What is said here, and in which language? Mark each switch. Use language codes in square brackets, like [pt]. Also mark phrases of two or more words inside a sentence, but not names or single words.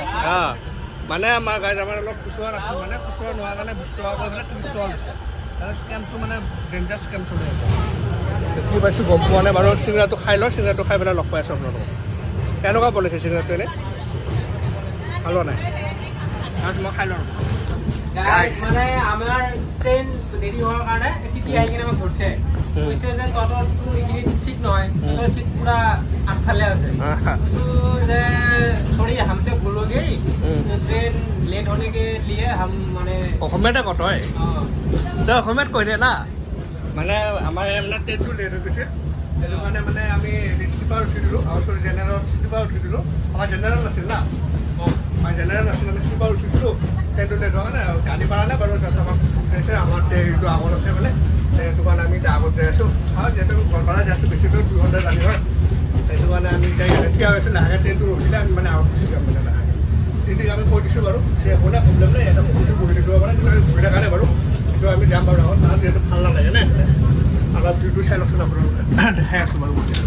[as] মানে আমাৰ গাড়ীত আমাৰ অলপ খুচুৰা নাছিল মানে খুচুৰা নোহোৱাৰ কাৰণে 20 টকা কৰি পেলাই 30 টকা লৈছে তাৰ স্কেমটো মানে [en] danger scam [as] চলি আছে কি পাইছোঁ গম পোৱা নাই বাৰু চিংৰাটো খাই লওঁ চিংৰাটো খাই পেলাই লগ পাই আছোঁ আপোনালোকক কেনেকুৱা বনাইছে চিংৰাটো এনেই ভাল হোৱা নাই মই খাই লওঁ মানে আমাৰ ট্ৰেইন দেৰি হোৱাৰ কাৰণে টিটি আহি কিনে আমাক ধৰিছে কৈছে যে তহঁতৰতো এইখিনি চিট নহয় তহঁতৰ চিট পুৰা আগফালে আছে কৈছোঁ যে সৰি [hi] हमसे भूल हो गई ट्रेन लेट होने के लिए हम [as] মানে অসমীয়াতে কত হয় তই অসমীয়াত কৈ দে না মানে আমাৰ মানে ট্ৰেইনটো লেট হৈ গৈছে সেইটো কাৰণে মানে আমি স্লিপাৰ উঠি দিলোঁ আৰু চৰি জেনেৰেল স্লিপাৰ উঠি দিলোঁ আমাৰ জেনেৰেল নাছিল না আমাৰ জেনেৰেল নাছিল আমি স্লিপাৰ উঠি দিলোঁ ট্ৰেইনটো লেট হোৱা কাৰণে গাড়ী পাৰা নাই বাৰু তাৰপিছত আমাক কৈছে আমাৰ ট্ৰেইনটো আগত আছে মানে সেইটো কাৰণে আমি এতিয়া আগত যাই আছোঁ আৰু যিহেতু ঘৰপাৰা যিহেতু বেছি দূৰ 2 ঘণ্টা জানি হয় সেইটো কাৰণে আমি এতিয়া থিয় হৈছোঁ লাহেকৈ ট্ৰেইনটো ৰখিলে আমি মানে আগত গুচি যাম মানে লাহেকৈ তেতিয়া আমি কৈ দিছোঁ বাৰু যে একো নাই প্ৰব্লেম নাই এটা বস্তুটো বহি থাকিব পাৰে কিন্তু আমি ঘূৰি থকা নাই বাৰু কিন্তু আমি যাম বাৰু আগত কাৰণ যিহেতু ভাল নালাগে নে অলপ ভিউটো চাই লওকচোন আপোনালোকে দেখাই আছোঁ বাৰু